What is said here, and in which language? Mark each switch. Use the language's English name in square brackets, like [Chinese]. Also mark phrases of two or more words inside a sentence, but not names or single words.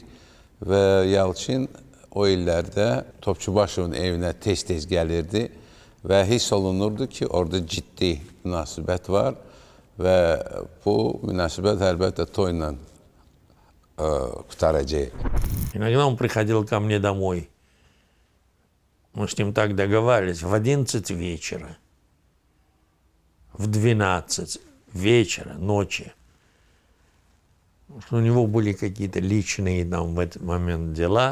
[Azerbaijani] Və Yalçın o illərdə Topçubaşovun evinə tez-tez gəlirdi və hiss olunurdu ki, orada ciddi münasibət var və bu münasibət əlbəttə toyla qurtaracaq. [Russian] Иногда он приходил ко мне домой. Мы с ним так договаривались, в 11 вечера, в 12 вечера, ночи. У него были какие-то личные там в этот момент дела.